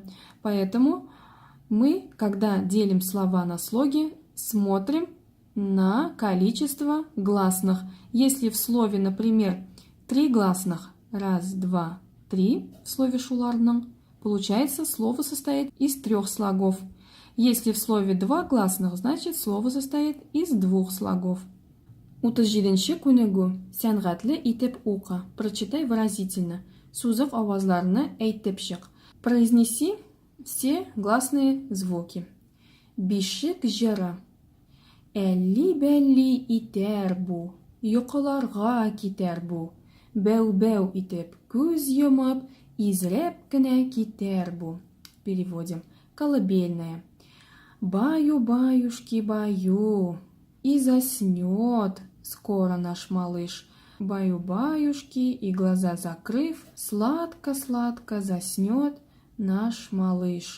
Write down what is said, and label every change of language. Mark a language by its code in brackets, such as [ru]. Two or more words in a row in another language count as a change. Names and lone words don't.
[ru] Поэтому мы, когда делим слова на слоги, смотрим на количество гласных. Если в слове, например, три гласных, раз, два, три, в слове шуларның, получается, слово состоит из трех слогов. Если в слове два гласных, значит, слово состоит из двух слогов. [tt] 37-нче күнегү. Сәнгатьле итеп укы. [ru] Прочитай выразительно. [tt] Сузык авазларны әйтеп чык. [ru] Произнеси все гласные звуки. [tt] Бишек җыры. Әлли-бәлли итәр бу. Йокыларга китәр бу. Бәү-бәү итеп күз йомып, Изреп кіне кетер бу. [ru] Переводим. Колыбельная. Баю-баюшки баю, и заснет скоро наш малыш. Баю-баюшки, и глаза закрыв, сладко-сладко заснет наш малыш.